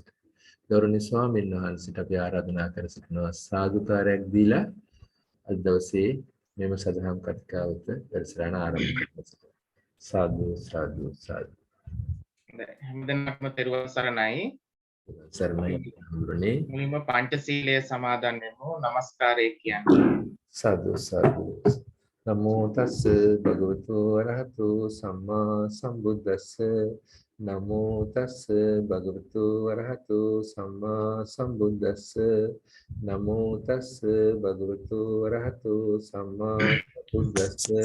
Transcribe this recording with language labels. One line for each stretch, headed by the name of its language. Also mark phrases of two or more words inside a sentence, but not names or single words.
Sinhala: ගෞරවනීය ස්වාමීන් වහන්සේට අපි ආරාධනා කර සිටිනවා සාදුකාරයක් දීලා අද දවසේ මෙම සදහම් කතිකාවත වැඩසටහන ආරම්භ කරමු. සාදු සාදු සාදු. හැමදෙනාටම තෙරුවන් සරණයි. සරණයි හඳුරන්නේ. මුලින්ම පංචශීලය සමාදන් වෙමු. নমස්කාරය කියන්නේ. සාදු සාදු.
Pali: නමෝ තස් භගවතු වරහතු සම්මා සම්බුද්දස්ස නමෝ තස්ස භගවතු වරහතු සම්මා සම්බුද්දස්ස නමෝ තස්ස භගවතු වරහතු සම්මා සම්බුද්දස්ස